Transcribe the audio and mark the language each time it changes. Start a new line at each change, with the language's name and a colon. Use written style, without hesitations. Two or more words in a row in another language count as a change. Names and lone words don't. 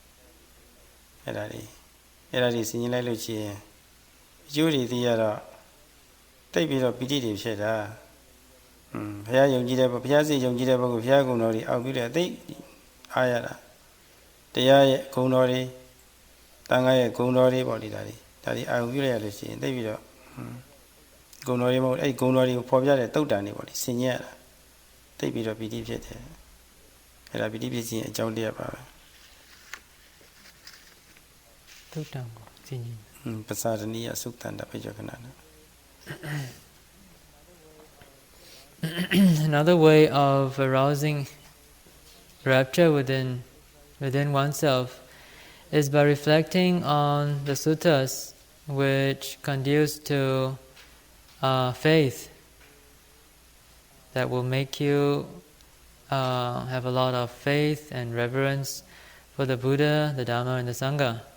Burmese: အဲ့ဒါတွေဆင်ញင်လိုက်လို့ရှိရင်အကျိုးတွေသိရတော့တိတ်ပြီးတော့ပီတိတွေဖြစ်တာဘုရားယုံကြည်တဲ့ဘုရားစိတ်ယုံကြည်တဲ့ပုဂ္ဂိုလ်ဘုရားကုံတော်တွေအောက်ပြီးတဲ့အသိအားရတာတရားရဲ့ဂုဏ်တော်တွေတန်ခါရဲ့ဂုဏ်တော်တွေပေါ့လေဒါတွေအာရုံပြုလိုက်ရလို့ရှိရင်တိတ်ပြီးတော့ဂုဏ်တော်တွေမဟုတ်အဲ့ဂုဏ်တော်တွေကိုဖော်ပြတဲ့တုတ်တန်တွေပေါ့လေဆင်ញင်ရတာတိတ်ပြီးတော့ပီတိဖြစ်တယ်အဲ့ဒါပီတိဖြစ်ခြင်းအကြောင်းတရားပါပဲ တုတ်တန်ကိုဆင်ញင် ပစာဒနိယသုတ်တန္တပိကျွခဏတာ
English: Another way of arousing rapture within oneself is by reflecting on the suttas which conduce to faith, that will make you have a lot of faith and reverence for the Buddha, the Dhamma, and the Sangha.